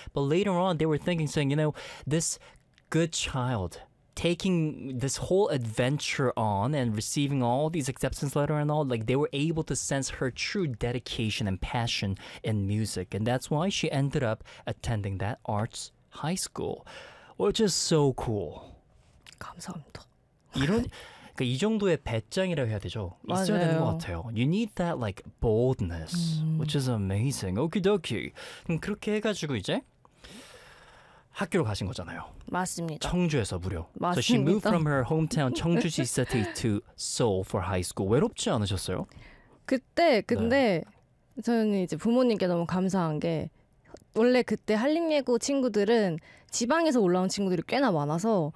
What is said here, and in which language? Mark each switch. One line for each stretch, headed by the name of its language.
English: But later on, they were thinking, saying, you know, this good child taking this whole adventure on and receiving all these acceptance letters and all, like, they were able to sense her true dedication and passion in music. And that's why she ended up attending that arts high school, which is so cool.
Korean: 감사합니다. 이런, 그러니까 이 정도의 배짱이라고 해야 되죠? 맞아요. 있어야 되는 것 같아요.
English: You need that, like, boldness, which is amazing. Okey-dokey.
Korean: 그럼 그렇게 해가지고 이제 학교로 가신 거잖아요. 맞습니다. 청주에서 무려. 맞습니다.
English: So she moved from her hometown, 청주시 city to Seoul for high school.
Korean: 외롭지 않으셨어요? 그때 근데 네. 저는 이제 부모님께 너무 감사한 게 원래 그때 한림예고 친구들은 지방에서 올라온 친구들이 꽤나 많아서